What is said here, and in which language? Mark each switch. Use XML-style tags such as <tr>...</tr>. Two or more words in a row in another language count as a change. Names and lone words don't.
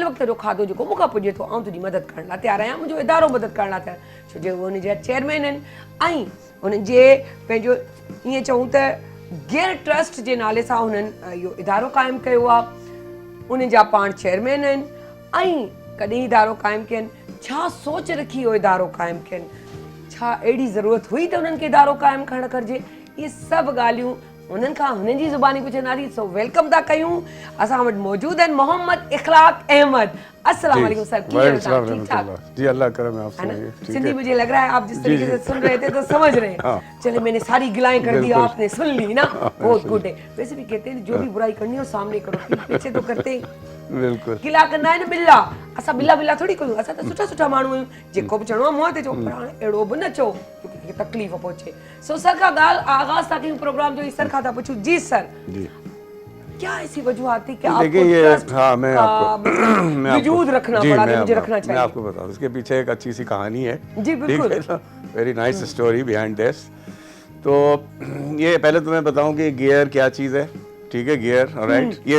<sd>वक़्त जो खाधो जेको मूंखां पुॼे थो, आउं तुंहिंजी मदद करण लाइ तयारु आहियां, मुंहिंजो इदारो मदद करण लाइ तयारु, छो जो उहे उनजा चेयरमैन आहिनि, ऐं उन्हनि जे पंहिंजो ईअं चऊं त गियर ट्रस्ट जे नाले सां हुननि इहो इदारो क़ाइमु कयो आहे, उन जा पाण चेयरमैन आहिनि, ऐं कॾहिं इदारो क़ाइमु कयनि, छा सोच रखी इहो इदारो क़ाइमु कयनि, छा अहिड़ी ज़रूरत हुई त उन्हनि खे इदारो क़ाइमु करणु घुरिजे, इहे सभु ॻाल्हियूं उन्हनि खां हुननि जी ज़ुबानी पुछंदासीं। सो वेलकम था कयूं, असां वटि मौजूदु आहिनि मोहम्मद इखलाक अहमद।</sd> <ar>السلام عليكم</ar> <sd>सर, कीअं आहियो तव्हां? ठीक ठाक?</sd> <hi>जी अल्लाह करम है आप है ना? सुनाइए। ठीक सिंधी है। मुझे लग रहा है आप जिस तरीके से सुन रहे थे तो समझ रहे हैं। हाँ। चले, मैंने सारी गिलाएं कर दी, बिल्कुल। आपने सुन ली ना, बहुत गुड है। वैसे भी कहते हैं जो भी बुराई करनी हो सामने करो, पीठ पीछे तो करते ही बिल्कुल</hi> <sd>गिला कंदा आहिनि बिल्ला, असां बिल्ला बिल्ला थोड़ी कयूं, असां त सुठा सुठा माण्हू आहियूं, जेको बि चवणो आहे मुंहं ते चओ, पर हाणे अहिड़ो बि न चओ जो कंहिंखे तकलीफ़ पहुचे। सो सर खां ॻाल्हि आगाज़ था कयूं प्रोग्राम जो, सर खां था पुछूं। जी सर, जी</sd> <hi>क्या ऐसी वजूहत थी कि आपको देखिए ये ट्रस्ट हाँ मैं का आपको मतलब वजूद रखना जी पड़ा, मैं जो मुझे रखना मैं चाहिए? आपको बताऊं, इसके पीछे एक अच्छी सी कहानी है। जी, बिल्कुल। ठीक है ना,</hi> <en>very nice story behind this.</en> <hi>तो ये पहले तो मैं बताऊं कि गियर क्या चीज़ है, ठीक है, गियर, ऑलराइट, ये</hi>